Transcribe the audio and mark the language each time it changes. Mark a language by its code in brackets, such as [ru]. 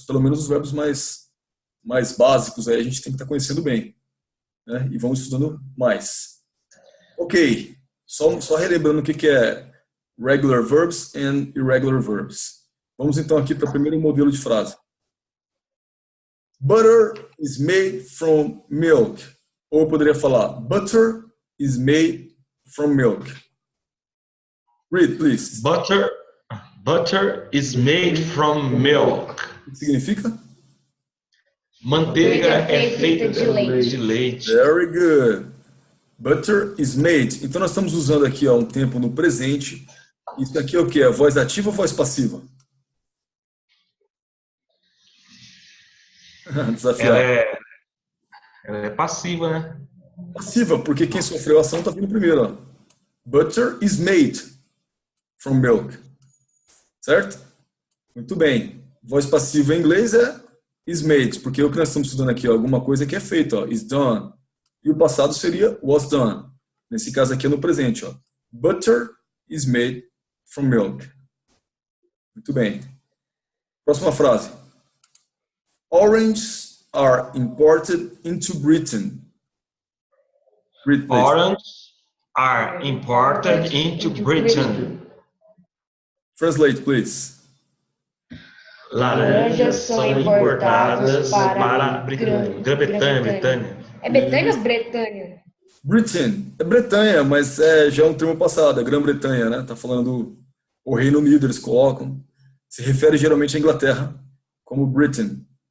[pt] Pelo menos os verbos mais básicos, aí a gente tem que estar conhecendo bem. Né? E vamos estudando mais. Ok. Só relembrando o que é [en] regular verbs and irregular verbs. [pt] Vamos então aqui para o primeiro modelo de frase. [en] Butter is made from milk. [pt] Ou eu poderia falar, [en] butter is made from milk. Read, please. Butter is made from milk. [pt] O que significa? Manteiga é feita de leite. [en] Very good. Butter is made. [pt] Então nós estamos usando aqui um tempo no presente. Isso aqui é o que? É voz ativa ou voz passiva? Desafiado. Ela é passiva, né? Passiva, porque quem sofreu a ação está vindo primeiro. Ó. [en] Butter is made from milk. [pt] Certo? Muito bem. Voz passiva em inglês é [en] is made, [pt] porque o que nós estamos estudando aqui, ó, alguma coisa que é feita, ó, [en] is done. [pt] E o passado seria was done. Nesse caso aqui é no presente. Ó. [en] Butter is made from milk. [pt] Muito bem. Próxima frase. [en] Oranges are imported into Britain. Oranges are imported into Britain. Translate, please. [pt] Laranjas são importadas para Grã-Bretanha. É Betânia ou Bretanha? [en] Britain. [pt] É Bretanha, mas já é um termo passado. É Grã-Bretanha, né? Tá falando o Reino Unido, eles colocam. Se refere geralmente à Inglaterra como Britain.